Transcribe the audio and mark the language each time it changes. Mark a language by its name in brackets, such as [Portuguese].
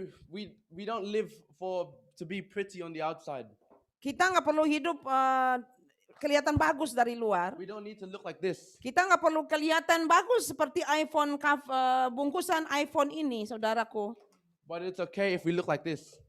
[English] we don't live to be pretty on the outside. [Indonesian] kita nggak perlu hidup kelihatan bagus dari luar. [English] We don't need to look like this. [Indonesian] Kita nggak perlu kelihatan bagus seperti iPhone bungkusan iPhone ini, saudaraku. [English] But it's okay if we look like this.